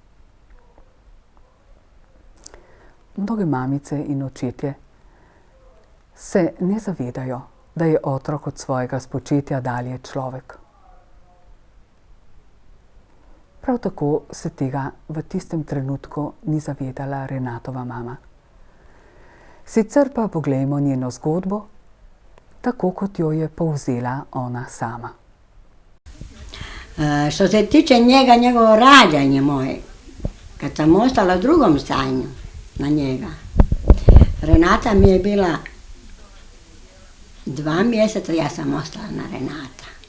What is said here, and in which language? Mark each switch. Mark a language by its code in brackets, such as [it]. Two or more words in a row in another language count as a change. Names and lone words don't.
[sl] Mnoge mamice in očetje se ne zavedajo, da je otrok od svojega spočetja dalje človek. Prav tako se tega v tistem trenutku ni zavedala Renatova mama. Sicer pa poglejmo njeno zgodbo, tako kot jo je povzela ona sama. [hr] Što se tiče njega, njegovo rađanje moje, kad sam ostala u drugom stanju na njega, Renata mi je bila 2 mjeseca, ja sam ostala na Renata.